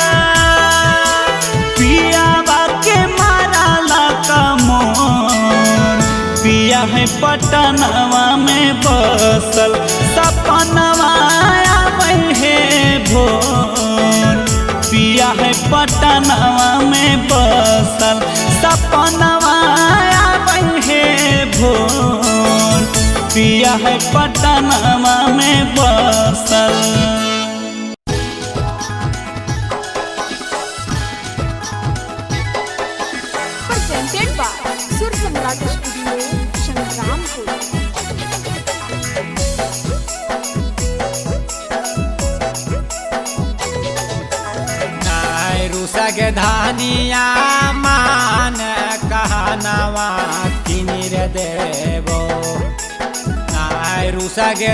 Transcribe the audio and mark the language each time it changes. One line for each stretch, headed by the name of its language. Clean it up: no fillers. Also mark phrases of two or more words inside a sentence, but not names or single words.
Magahi: पियावा के मारा लका मोर पिया है पटनावा में बसल सपनवा आबै है भोर पिया है पटनावा में बसल सपनवा आबै है भोर पिया है पटनावा में बसल
English: presented by Sur Samrat Studio, Shangrampur.
Magahi: रुसा के धानिया मान कहनवा किनिर देवो रुसा के